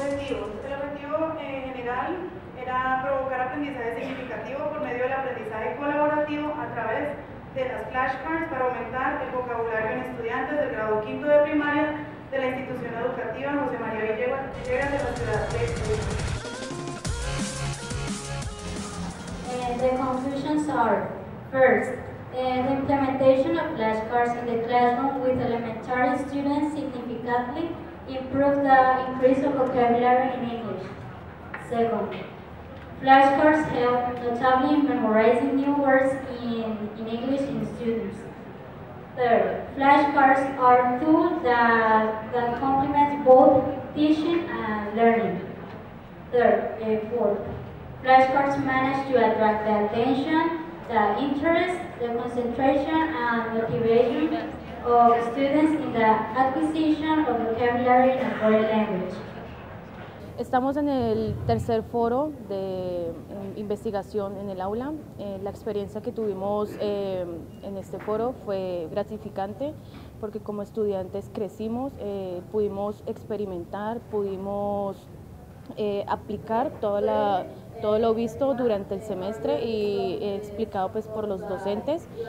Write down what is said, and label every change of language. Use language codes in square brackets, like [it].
[es] El objetivo general era provocar aprendizaje significativo por medio del aprendizaje colaborativo a través de las flashcards para aumentar el vocabulario en estudiantes del grado quinto de primaria de la institución educativa José María Villegas de la ciudad de Cuba. [en] The conclusions are: first, the implementation of flashcards in the classroom with elementary students significantly improved the increase of vocabulary in English. Second, flashcards help notably in memorizing new words in English in students. Third, flashcards are tools that complement both teaching and learning. Fourth, flashcards manage to attract the attention, the interest, the concentration, and motivation of students in the acquisition of vocabulary in a foreign language. [es] Estamos en el tercer foro de investigación en el aula. La experiencia que tuvimos en este foro fue gratificante porque como estudiantes crecimos, pudimos experimentar, pudimos aplicar todo lo visto durante el semestre y explicado pues, por los docentes.